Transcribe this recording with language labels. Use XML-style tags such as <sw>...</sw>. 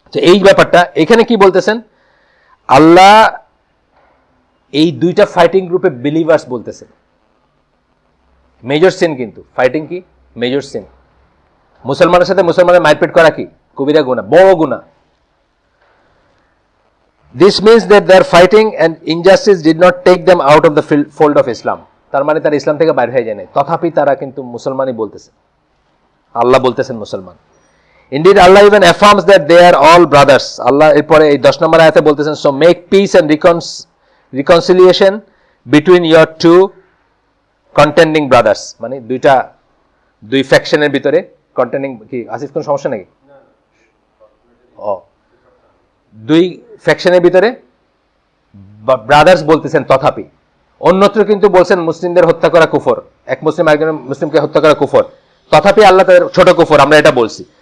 <bn>এই ব্যাপারটা এখানে কি বলতেছেন আল্লাহ, এই দুইটা ফাইটিং গ্রুপে বিলিভার্স বলতেছেন মেজর সিন, কিন্তু ফাইটিং কি মেজর সিন। মুসলমানের সাথে মুসলমানের মারপিট করা কি কবিরা গুনাহ, বড় গুনাহ।</bn> <en>This means that their fighting and injustice did not take them out of the fold of Islam.</en> <bn>তার মানে তারা ইসলাম থেকে বাইরে হয়ে যায় নাই, তথাপি তারা কিন্তু মুসলমানই বলতেছে, আল্লাহ বলতেছেন মুসলমান।</bn> <en>Indeed, Allah even affirms that they are all brothers.</en> <bn>আল্লাহ এরপরে এই 10 নম্বর আয়াতে বলতেছেন,</bn> <en>so make peace and reconciliation between your two contending brothers.</en> <bn>মানে দুই ফ্যাকশনের ভিতরে কন্টেন্ডিং কি আসিফ, কোন সমস্যা নাকি? ও, দুই ফ্যাকশনের ভিতরে ব্রাদার্স বলতেছেন, তথাপি অন্যত্র কিন্তু বলছেন মুসলিমদের হত্যা করা কুফর, এক মুসলিম আরেকজন মুসলিমকে হত্যা করা কুফর, তথাপি আল্লাহ তাদের ছোট কুফর, আমরা এটা বলছি।</bn>